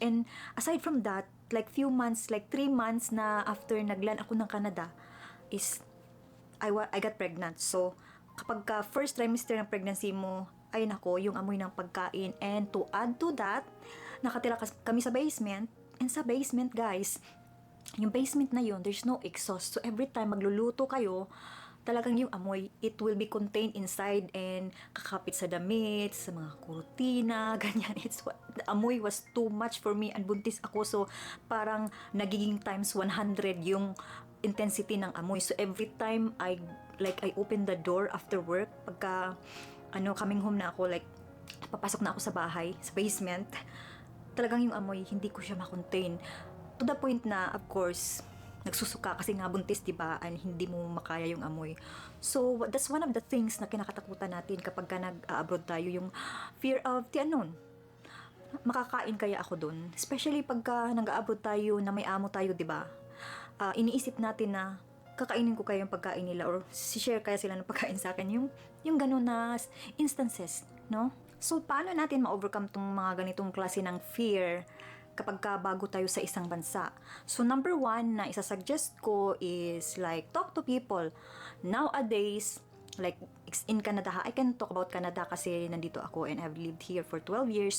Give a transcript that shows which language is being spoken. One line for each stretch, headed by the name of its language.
English: And aside from that, like few months, like 3 months
Filipino: na after naglan ako ng
English: Canada, is I got pregnant.
Filipino: So, kapag first trimester ng pregnancy mo, ay nako, yung amoy ng pagkain.
English: And to add to that,
Filipino: nakatira kami sa basement. And sa basement, guys, yung basement na yun,
English: there's no exhaust.
Filipino: So, every time magluluto kayo, talagang yung amoy,
English: it will be contained inside and
Filipino: kakapit sa damit, sa mga kurtina, ganyan.
English: The amoy was too much for me and
Filipino: buntis ako. So, parang nagiging times 100 yung intensity ng amoy. So,
English: every time I open the door after work,
Filipino: pagka, coming home na ako, like, papasok na ako sa bahay, sa basement, talagang yung amoy, hindi ko siya makontain. To the point na, of course, nagsusuka kasi nga buntis, diba? And hindi mo makaya yung amoy.
English: So, that's one of the things
Filipino: na kinakatakutan natin kapag nag-abroad tayo, yung
English: fear of the unknown.
Filipino: Makakain kaya ako dun? Especially pagka nag-abroad tayo na may amo tayo, diba? Iniisip natin na kakainin ko kaya yung pagkain nila or share kaya sila ng pagkain sa akin. Yung ganun na instances, no? So, paano natin ma-overcome tong mga ganitong klase ng fear kapag bago tayo sa isang bansa?
English: So, number one
Filipino: na isasuggest ko
English: is like, talk to people. Nowadays, like in Canada, I can talk about Canada
Filipino: kasi nandito ako
English: and I've lived here for 12 years.